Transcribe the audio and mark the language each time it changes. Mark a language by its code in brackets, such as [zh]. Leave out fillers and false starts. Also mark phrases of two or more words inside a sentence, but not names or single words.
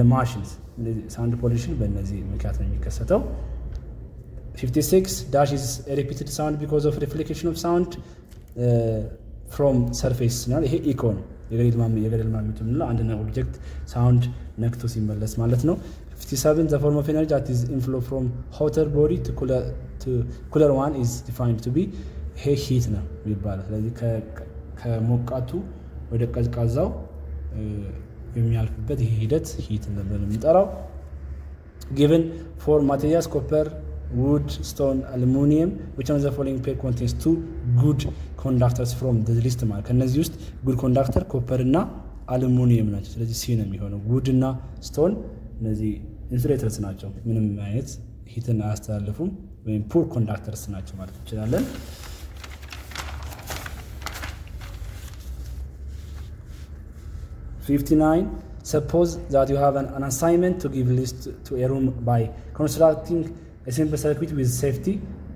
[am] ማሽንስ። [en] sound pollution [am] በእነዚህ ምክንያት ነው የሚከሰተው። 56 [en] dash is repeated sound because of reflection of sound from surface [am] ነው። ይሄ ኢኮ ነው፣ የገደል ማሚቱ የምንለው አንድ ኦብጀክት ሳውንድ ነክቶ ሲመለስ ማለት ነው። [en] 57 the form of energy that is inflow from hotter body to cooler one is defined to be [am] ይሄ ሂት ነው የሚባለው። ስለዚህ ከሞቃቱ ወደ ቀዝቃዛው የሚያልፍበት ይሄ ሂደት ሂት ነበር የሚጠራው። [en] given for materials copper, wood, stone, aluminum which one of the following pair contains two good conductors from the list [am] ማለት ከነዚህ ውስጥ [en] good conductor [am] ኮፐር እና አሉሚኒየም ናቸው። ስለዚህ ሲ ነው የሚሆነው። [en] wood እና stone [am] እነዚህ ኢንሱሌተርስ ናቸው፣ ምንም አይነት ሂትን አያስተላልፉም፣ ወይም [en] poor conductors [am] ናቸው ማለት እንችላለን። [en] 59 suppose that you have an assignment to give list to a room by constructing a simple circuit with safety, a